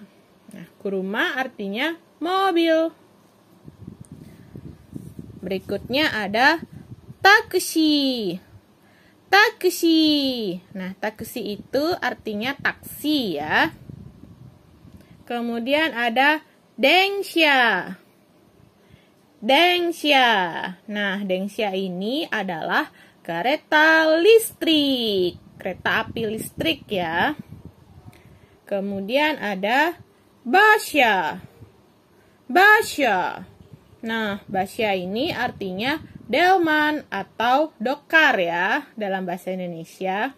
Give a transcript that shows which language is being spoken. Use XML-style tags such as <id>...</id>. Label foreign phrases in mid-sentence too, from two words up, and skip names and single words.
<id>Nah, kuruma artinya mobil. Berikutnya ada taksi. Taksi. Nah, taksi itu artinya taksi ya. Kemudian ada densha. Densha. Nah, densha ini adalah kereta listrik. Kereta api listrik ya. Kemudian ada basha. Basha. Nah, basha ini artinya delman atau dokar ya dalam bahasa Indonesia.</id>